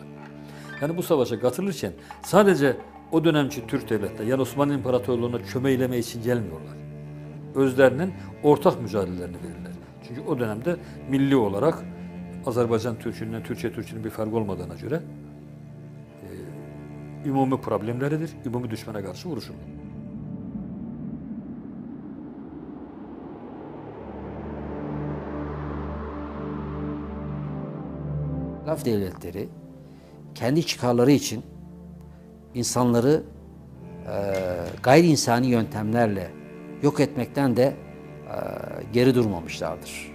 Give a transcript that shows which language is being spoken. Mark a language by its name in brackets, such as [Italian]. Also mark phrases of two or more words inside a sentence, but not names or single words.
[Azerbaijani] Yəni bu savaşa qatılırkən sadəcə o dönəmki türk dövlətləri, yəni Osmanlı İmparatorluğuna kömək eləmək üçün gəlmiyorlar. Özlərinin ortaq mücadelələrini verirlər. Çünki o dönəmdə milli olaraq Azərbaycan türkündən Türkiyə türkünün bir fərqi olmadığına görə ümumi problemləridir, ümumi düşmənə qarşı vuruşurlar. [Turkish] İtilaf devletleri kendi çıkarları için insanları gayri insani yöntemlerle yok etmekten de geri durmamışlardır.